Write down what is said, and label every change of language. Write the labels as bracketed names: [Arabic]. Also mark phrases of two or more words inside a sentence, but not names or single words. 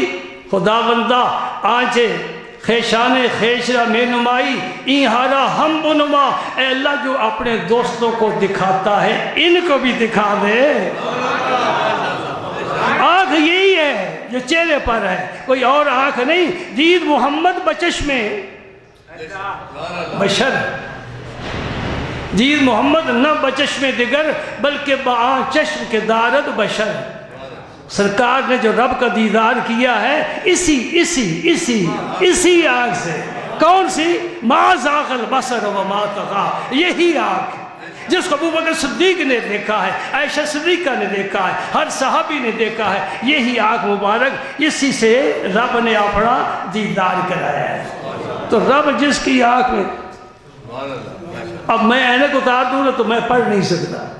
[Persian] خدا بندہ آنچے خیشان خیشرہ میں نمائی این ہارا ہم بنما. [Urdu] اے اللہ جو اپنے دوستوں کو دکھاتا ہے ان کو بھی دکھا دے. آنکھ یہی ہے جو چہرے پر ہے، کوئی اور آنکھ نہیں. [Persian] دید محمد بچشم بشر، دید محمد نہ بچشم دگر بلکہ بآن چشم کے دارد بشر. [Urdu] سرکار نے جو رب کا دیدار کیا ہے اسی آنکھ سے. کون سی؟ [Arabic] ما زاغ البصر وما طغى. [Urdu] یہی آنکھ جس کو ابوبکر صدیق نے دیکھا ہے، عائشہ صدیقہ نے دیکھا ہے، ہر صحابی نے دیکھا ہے. یہی آنکھ مبارک، اسی سے رب نے اپنا دیدار کرایا ہے. تو رب جس کی آنکھ میں، اب میں اینک اتار دوں نا تو میں پڑھ نہیں سکتا.